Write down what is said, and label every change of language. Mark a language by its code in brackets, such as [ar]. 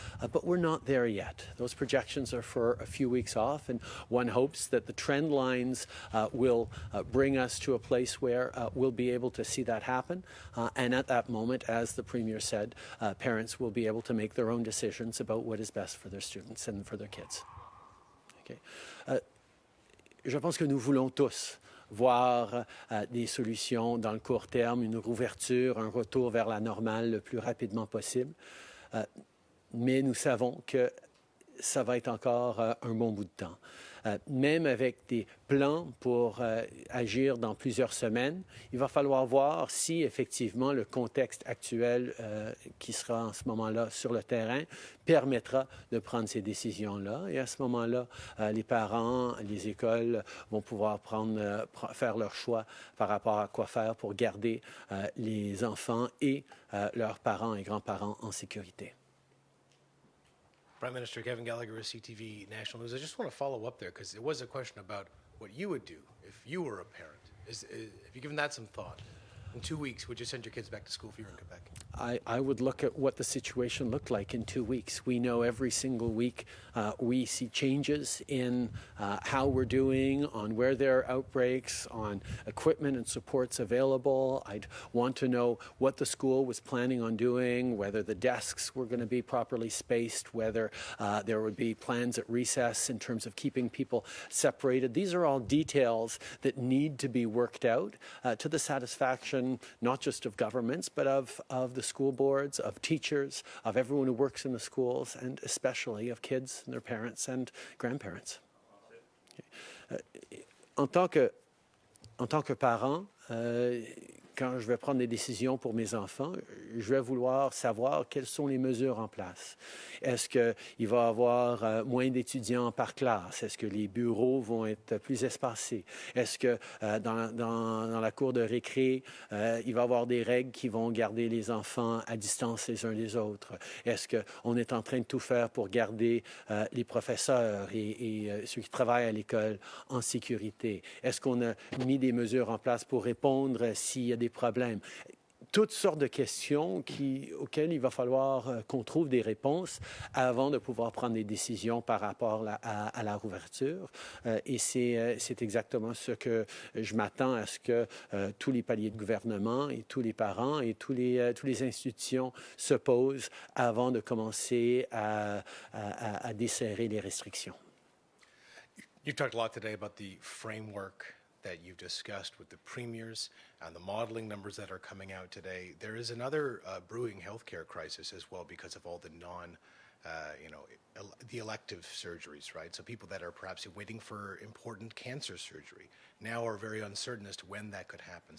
[en] But we're not there yet. Those projections are for a few weeks off, and one hopes that the trend lines will bring us to a place where we'll be able to see that happen. And at that moment, as the Premier said, parents will be able to make their own decisions about what is best for their students and for their kids. Okay. [fr] Je pense que nous voulons tous voir des solutions dans le court terme, une rouverture, un retour vers la normale le plus rapidement possible. Mais nous savons que ça va être encore un bon bout de temps. Même avec des plans pour agir dans plusieurs semaines, il va falloir voir si effectivement le contexte actuel qui sera en ce moment-là sur le terrain permettra de prendre ces décisions-là. Et à ce moment-là, les parents, les écoles vont pouvoir faire leur choix par rapport à quoi faire pour garder les enfants et leurs parents et grands-parents en sécurité. [en] Prime Minister Kevin Gallagher with CTV National News. I just want to follow up there because it was a question about what you would do if you were a parent. Have you given that some thought? In 2 weeks, would you send your kids back to school if you were in Quebec? I would look at what the situation looked like in 2 weeks. We know every single week we see changes in how we're doing, on where there are outbreaks, on equipment and supports available. I'd want to know what the school was planning on doing, whether the desks were going to be properly spaced, whether there would be plans at recess in terms of keeping people separated. These are all details that need to be worked out to the satisfaction not just of governments, but of the school boards, of teachers, of everyone who works in the schools, and especially of kids and their parents and grandparents. [fr] En tant que parent, quand je vais prendre des décisions pour mes enfants, je vais vouloir savoir quelles sont les mesures en place. Est-ce qu'il va y avoir moins d'étudiants par classe? Est-ce que les bureaux vont être plus espacés? Est-ce que dans la cour de récré, il va y avoir des règles qui vont garder les enfants à distance les uns des autres? Est-ce qu'on est en train de tout faire pour garder les professeurs et ceux qui travaillent à l'école en sécurité? Est-ce qu'on a mis des mesures en place pour répondre s'il y a des problèmes? Toutes sortes de questions auxquelles il va falloir qu'on trouve des réponses avant de pouvoir prendre des décisions par rapport à la rouverture. Et c'est exactement ce que je m'attends à ce que tous les paliers de gouvernement et tous les parents et tous les institutions se posent avant de commencer à desserrer les restrictions. [en] You talked a lot today about the framework that you've discussed with the premiers and the modeling numbers that are coming out today. There is another brewing healthcare crisis as well because of all the the elective surgeries, right? So people that are perhaps waiting for important cancer surgery now are very uncertain as to when that could happen.